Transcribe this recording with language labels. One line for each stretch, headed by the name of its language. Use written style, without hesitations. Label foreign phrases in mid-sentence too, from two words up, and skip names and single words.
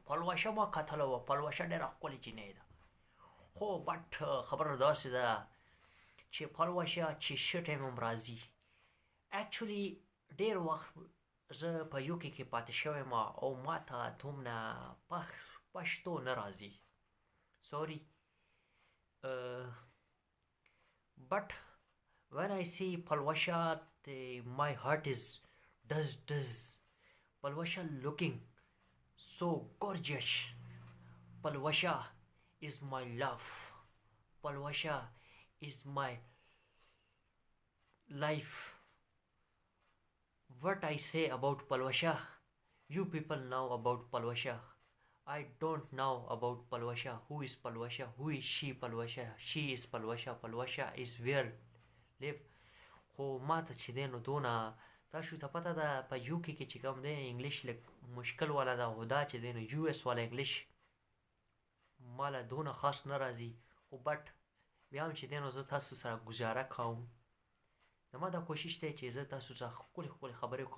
Pashto: پلوشه ما کتله وه، پلوشه ډېره ښکلې جینۍ ده. خو بټ خبره داسې ده چې پلوشه چې ښه ټایم هم راځي. اکچولي ډېر وخت زه په UK کې پاتې شوی یم او ما ته دومره پښتو نه راځي. سوري.
English: But when I see Palwasha, my heart is does. Palwasha looking so gorgeous. Palwasha is my love. Palwasha is my life. What I say about Palwasha, you people know about Palwasha. I don't know about Palwasha. Who is Palwasha? Who is she? Palwasha. She is Palwasha. Palwasha is where live.
Pashto: خو ما ته چې دی نو دونه تاسو ته پته ده په UK کې چې کوم دی انګلیش لږ مشکل والا ده، خو دا چې دی نو US والا انګلیش ماله دونه خاص نه راځي. خو بټ بیا هم چې دی نو زه تاسو سره ګزاره کوم. زما دا کوشش دی چې زه تاسو سره ښکلې ښکلې خبرې وکړم.